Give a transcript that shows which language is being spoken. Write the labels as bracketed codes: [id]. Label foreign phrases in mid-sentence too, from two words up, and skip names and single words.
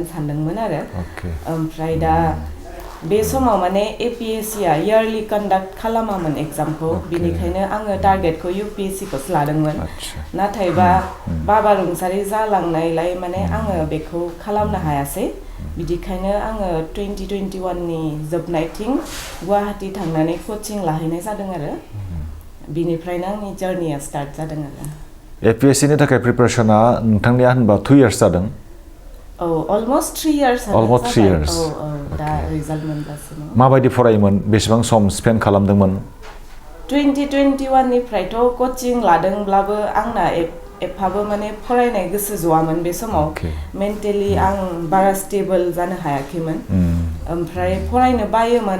[brx] सानदोंमोन आरो ओमफ्राय दा बे समाव माने APSC आ [en] early conduct [brx] खालामामोन एग्जामखौ बिनिखायनो आङो टारगेटखौ UPSC खौसो लादोंमोन नाथायबा बाबा रुंसारि जालांनायलाय माने आङो बेखौ खालामनो हायासै बिदिखायनो आङो 2021 नि जोबनायथिं गुवाहाटी थांनानै कचिं लाहैनाय जादों आरो बिनिफ्रायनो आंनि जार्निया स्टार्ट जादों आरो APSC नि थाखाय प्रिपारेसना नोंथांनिया होनबा 2 इयार्स जादों [en] almost 3 years almost 3 years [brx] दा रिजाल्ट मोनगासिनो माबायदि फरायोमोन बेसेबां सम स्पेन्ड खालामदोंमोन 2021 निफ्रायथ' कचिं लादोंब्लाबो आंना एफाबो माने फरायनाय गोसो जवामोन बे समाव मेन्टेलि आं बारा स्टेबल जानो हायाखैमोन ओमफ्राय फरायनो बायोमोन